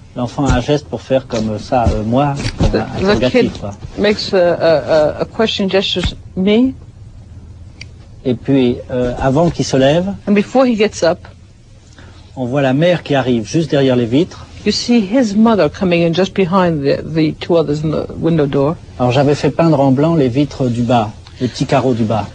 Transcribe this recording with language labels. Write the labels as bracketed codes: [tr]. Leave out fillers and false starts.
[fr] L'enfant a un geste pour faire comme ça, moi, [en] the kid makes a question gesture, me. [fr] Et puis, avant qu'il se lève, [en] and before he gets up, [fr] on voit la mère qui arrive juste derrière les vitres. [en] You see his mother coming in just behind the two others in the window door. [fr] Alors j'avais fait peindre en blanc les vitres du bas, les petits carreaux du bas.